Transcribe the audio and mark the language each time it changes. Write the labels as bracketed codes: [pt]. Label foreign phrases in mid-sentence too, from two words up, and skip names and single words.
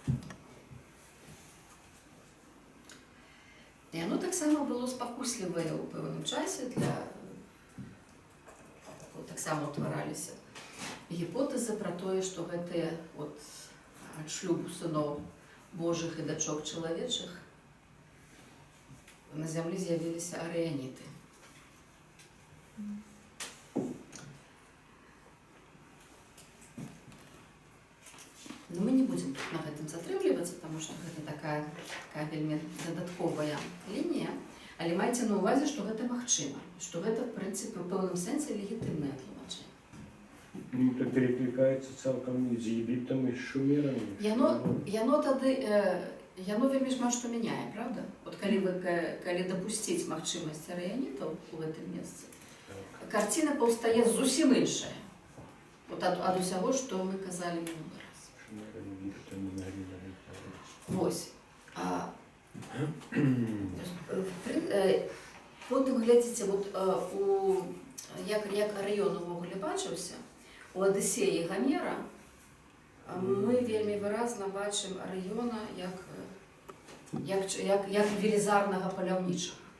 [uk] І воно так само було спокусливе у певному часі так само утворалися гіпотези про те, що це от шлюб синов Божих і дочок чоловічих на землі з'явилися ареоніти. [ru] Но мы не будем на этом [be] затрымлівацца, [ru] потому что это такая [be] вельмі дадатковая лінія, але майце на ўвазе, што гэта магчыма, што гэта, в прынцыпе, у пэўным сэнсе легітымнае тлумачэнне. [ru] Ну, это перекликается цалкам з Єгиптом і з Шумерами. [be] Яно вельмі шмат што мяняе, правда? От калі дапусціць магчымасць араянітаў у гэтым месцы, карціна паўстае зусім іншая. Вот ад усяго, што мы казалі мінулы раз. [uk] Шумеры Єгипта не могли навіть. [be] Вось. Потым глядзіце, як раён увогуле бачыўся, у Адысеі Гамера мы вельмі выразна бачым раёна як велізарнага паляўнічага.